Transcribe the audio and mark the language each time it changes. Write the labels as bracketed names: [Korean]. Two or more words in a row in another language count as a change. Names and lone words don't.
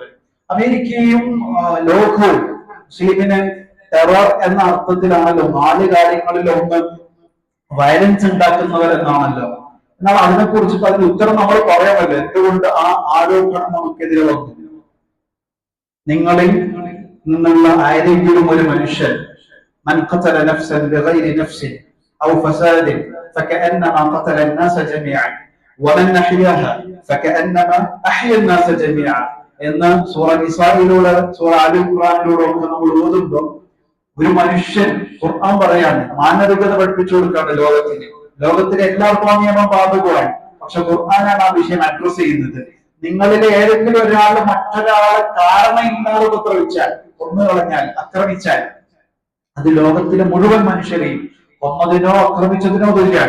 [Malayalam] അമേരിക്കയും ലോകവും മുസ്ലിമിനെ ടെറർ എന്ന അർത്ഥത്തിലാണല്ലോ, 4 കാര്യങ്ങളിലൊന്ന് വയലൻസ് ഉണ്ടാക്കുന്നവർ എന്നാണല്ലോ. എന്നാൽ അതിനെ കുറിച്ചിട്ട് അതിന് ഉത്തരം നമ്മൾ പറയാമല്ലോ. എന്തുകൊണ്ട് ആ ആരോപണം നമുക്കെതിരെ വന്നു? നിങ്ങളിൽ നിന്നുള്ള ആരെങ്കിലും ഒരു മനുഷ്യൻ [Arabic] من قتل نفسا بغير نفس أو فساد فكأنما قتل الناس جميعا [Malayalam] ومن أحياها فكأنما أحيا الناس جميعا എന്ന് സൂറ നിസായിലൂടെ, സൂറ ആൽ ഇംറാനിലൂടെ ഒക്കെ നമ്മൾ ഓതുമ്പോൾ ഒരു മനുഷ്യൻ, ഖുർആൻ പറയാണ്, മാനവികത പഠിപ്പിച്ചു കൊടുക്കാണ് ലോകത്തിലെ എല്ലാവർക്കും ആ നിയമം ബാധകമാണ്. പക്ഷെ ഖുർആനാണ് ആ വിഷയം അഡ്രസ് ചെയ്യുന്നത്. നിങ്ങളിലെ ഏതെങ്കിലും ഒരാൾ മറ്റൊരാളെ കാരണമില്ലാതെ ഉപദ്രവിച്ചാൽ, കൊന്നുകളഞ്ഞാൽ, ആക്രമിച്ചാൽ അത് ലോകത്തിലെ മുഴുവൻ മനുഷ്യരെയും കൊന്നതിനോ ആക്രമിച്ചതിനോ തുല്യാണ്.